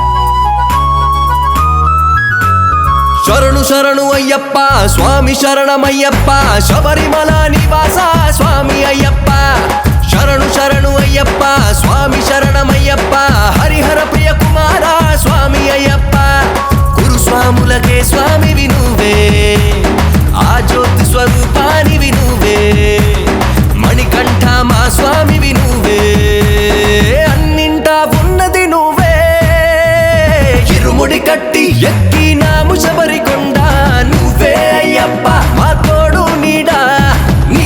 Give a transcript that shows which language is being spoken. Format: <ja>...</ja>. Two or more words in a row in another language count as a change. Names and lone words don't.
<kn>ಶರಣು ಶರಣು ಅಯ್ಯಪ್ಪ ಸ್ವಾಮಿ ಶರಣಮಯ್ಯಪ್ಪ ಶಬರಿಮಲ ನಿವಾಸ ಸ್ವಾಮಿ ಅಯ್ಯಪ್ಪ ಶರಣು ಶರಣು ಅಯ್ಯಪ್ಪ ಸ್ವಾಮಿ ಶರಣಮಯ್ಯಪ್ಪ ಹರಿಹರ ಪ್ರಿಯ ಕುಮಾರ ಸ್ವಾಮಿ ಅಯ್ಯಪ್ಪ</kn> <te>ಗುರುಸ್ವಾములకే స్వామివి నువ్వే ఆ జ్యోతి స్వరూపానివి నువ్వే మణికంఠ మా స్వామివి నువ్వే అన్నింటా ఉన్నది నువ్వే ఇరుముడి కట్టి ఎక్కినాము శబరికొండ నువ్వే అయ్యప్ప మా తోడు నీడా నీ</te>